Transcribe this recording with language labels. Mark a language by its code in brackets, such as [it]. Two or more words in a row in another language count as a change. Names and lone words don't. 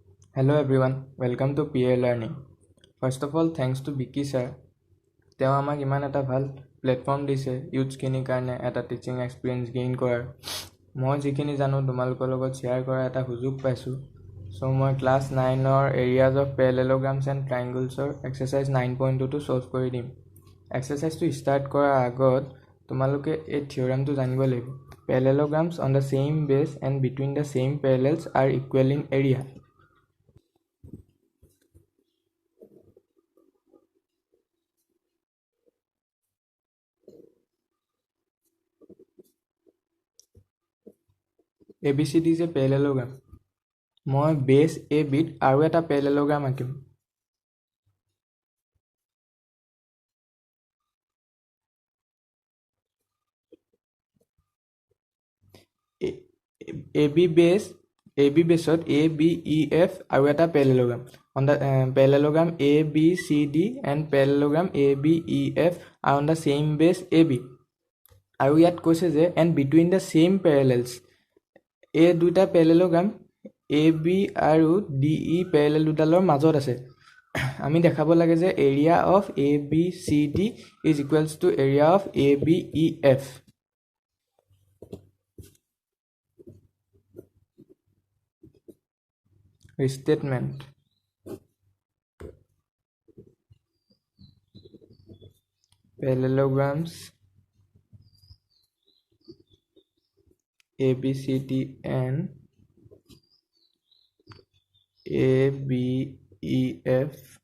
[en] Hello everyone, welcome to PA Learning. First of all, thanks to Vicky sir. [as] তেওঁ আমাক ইমান এটা ভাল প্লেটফৰ্ম দিছে ইউথছখিনিৰ কাৰণে এটা [en] teaching experience gain [as] কৰাৰ। মই যিখিনি জানো তোমালোকৰ লগত শ্বেয়াৰ কৰাৰ এটা সুযোগ পাইছোঁ। চ' মই ক্লাছ 9ৰ এৰিয়াজ অফ পেৰেলেলোগ্ৰামছ এণ্ড ট্ৰাইংগলছৰ এক্সাৰচাইজ 9.2টো ছল্ভ কৰি দিম। এক্সাৰচাইজটো ষ্টাৰ্ট কৰাৰ আগত তোমালোকে এই থিয়ৰেমটো জানিব লাগিব। [en] parallelograms on the same base and between the same parallels are equal in area. ABCD is a parallelogram. [as] মই বেছ ABত আৰু এটা parallelogram আঁকিম। AB বেছত ABEF আৰু এটা parallelogram. [en] On the parallelogram ABCD and parallelogram ABEF are on the same base AB. [as] আৰু ইয়াত কৈছে যে [en] and between the same parallels [as] এই দুটা parallelogram AB আৰু DE parallel দুটালৰ মাজত আছে। আমি দেখাব লাগে যে [en] area of ABCD is equals to area of ABEF. Restatement. Parallelograms ABCD and ABEF